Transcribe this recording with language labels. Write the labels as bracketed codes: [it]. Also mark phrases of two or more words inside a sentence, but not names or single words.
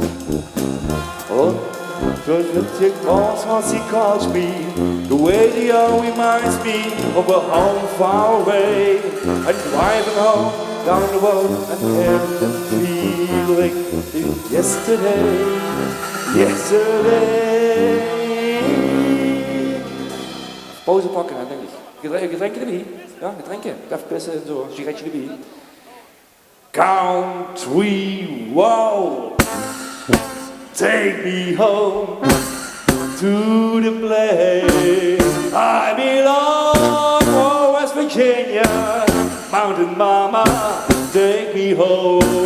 [en] Oh, the cross he calls me, the radio reminds me of a home far away. I'm driving home down the road and having the feeling of yesterday. [nl] Pauze pakken, denk ik. Getränke erbij? Ja, Getränke. Even besser so, sigaretje erbij. [en] Country road, take me home to the place I belong. Oh, West Virginia, mountain mama, take me home.